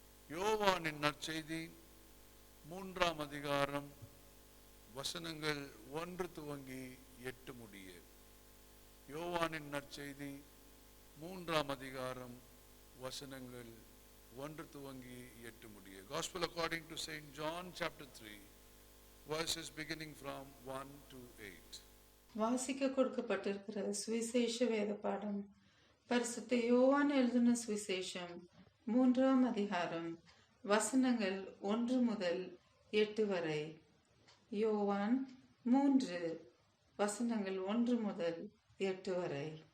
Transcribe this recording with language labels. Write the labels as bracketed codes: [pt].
[ta] யோவானின் நற்செய்தி 3ஆம் அதிகாரம் வசனங்கள் 1 துவங்கி 8 முடிய. யோவானின் நற்செய்தி 3ஆம் அதிகாரம் வசனங்கள் 1 துவங்கி 8 முடிய. [en] Gospel according to Saint John chapter 3 verses beginning from 1 to 8. [ta] வாசிக்க கொடுக்கப்பட்டிருக்கிற சுவிசேஷ வேத பாடம் பரிசுத்த யோவான் எழுதின சுவிசேஷம் 3ஆம் அதிகாரம் வசனங்கள் 1 முதல் 8 வரை. யோவான் 3 வசனங்கள் 1 முதல் 8 வரை.